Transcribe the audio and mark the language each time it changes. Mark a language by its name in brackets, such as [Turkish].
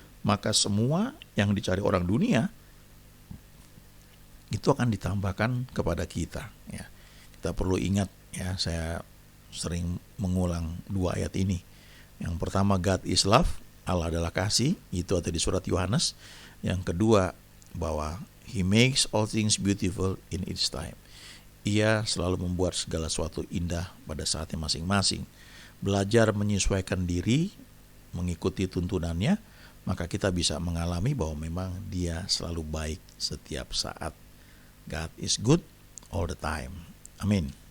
[Indonesian] Maka semua yang dicari orang dunia itu akan ditambahkan kepada kita. Ya, kita perlu ingat ya, saya sering mengulang 2 ayat ini. Yang pertama, [English] God is love, [Indonesian] Allah adalah kasih, itu ada di surat Yohanes. Yang kedua, bahwa [English] He makes all things beautiful in its time. [Indonesian] Ia selalu membuat segala sesuatu indah pada saatnya masing-masing. Belajar menyesuaikan diri, mengikuti tuntunannya, maka kita bisa mengalami bahwa memang Dia selalu baik setiap saat. [English] God is good all the time. [Indonesian] Amin.